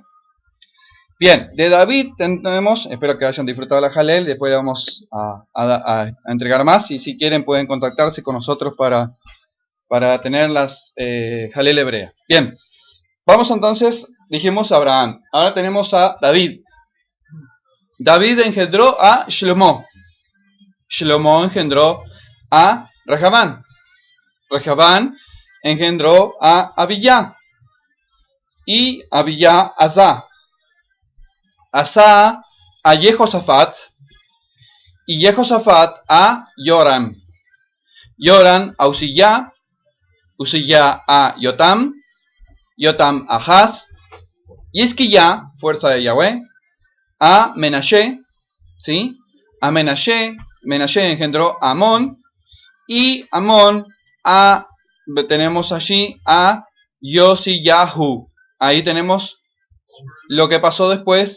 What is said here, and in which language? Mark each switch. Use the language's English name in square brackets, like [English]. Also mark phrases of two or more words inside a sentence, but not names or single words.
[Spanish] Bien, de David tenemos, espero que hayan disfrutado la jalel, después vamos a entregar más, y si quieren pueden contactarse con nosotros para tener las jalel hebreas. Bien, vamos entonces, dijimos Abraham, ahora tenemos a David. David engendró a Shlomo. Shlomo engendró a Rehabán. Rehabán engendró a Abiyá. Y Abiyá a Asa. Asa a Jehosafat. Y Jehosafat a Yoram. Yoram a Uziyá. Uziyá a Yotam. Yotam a Ahaz. Y Esquiyá, fuerza de Yahweh, a Menashe. ¿Sí? A Menashe engendró a Amón. Y Amón tenemos allí a Yosiyahu. Ahí tenemos lo que pasó después.